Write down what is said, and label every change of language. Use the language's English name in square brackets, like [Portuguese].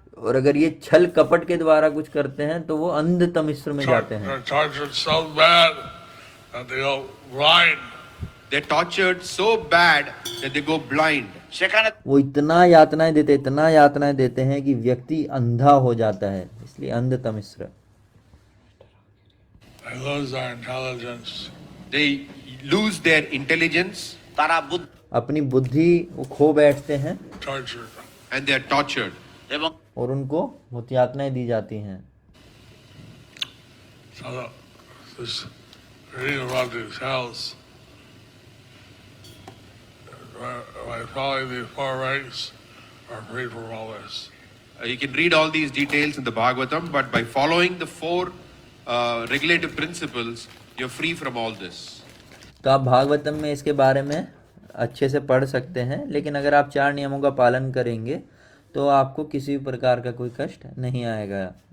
[Hindi] और अगर ये छल कपट के द्वारा कुछ करते हैं तो वो अंध तमिश्र में जाते हैं। [English] They're tortured so bad that they go blind. They're tortured so bad that they go blind. [Bangla] সেখানে [Hindi] वो इतना यातनाएं देते हैं कि व्यक्ति अंधा हो जाता है, इसलिए अंध तमिश्र। [English] They lose their intelligence. They lose their intelligence [Bangla] তারা [Hindi] अपनी बुद्धि वो खो बैठते हैं [English] Tortured. and they are tortured. [Bangla] এবং [Hindi] और उनको बहुत यातनाएं दी जाती हैं। [English] So this reading about these hells, by following these four ranks, are free from all this. You can read all these details in the Bhagavatam, but by following the four regulative principles, you're free from all this. [Hindi] तो आप भागवतम में इसके बारे में अच्छे से पढ़ सकते हैं, लेकिन अगर आप 4 नियमों का पालन करेंगे तो आपको किसी भी प्रकार का कोई कष्ट नहीं आएगा।